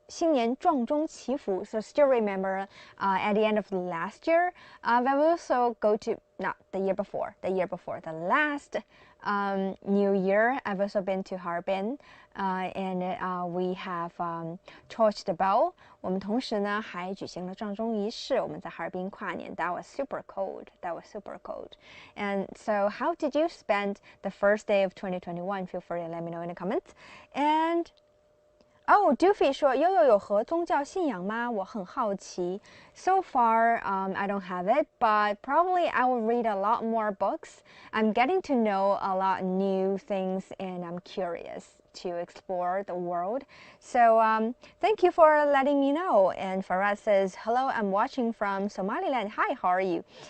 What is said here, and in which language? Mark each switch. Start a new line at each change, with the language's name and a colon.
Chinese: 新年撞钟祈福.
English: So still remember at the end of last year, I will also go to, not the year before, the last New Year, I've also been to Harbin, and we have torched the bell.
Chinese: 我们同时呢还举行了撞钟仪式。我们在哈尔滨跨年。
English: That was super cold. And so, how did you spend the first day of 2021? Feel free to let me know in the comments. And oh,
Chinese: Doofy 说悠悠有何宗教信仰吗？我很好奇。
English: So far, I don't have it, but probably I will read a lot more books. I'm getting to know a lot new things, and I'm curious to explore the world. So thank you for letting me know. And Farad says, hello, I'm watching from Somaliland. Hi, how are you?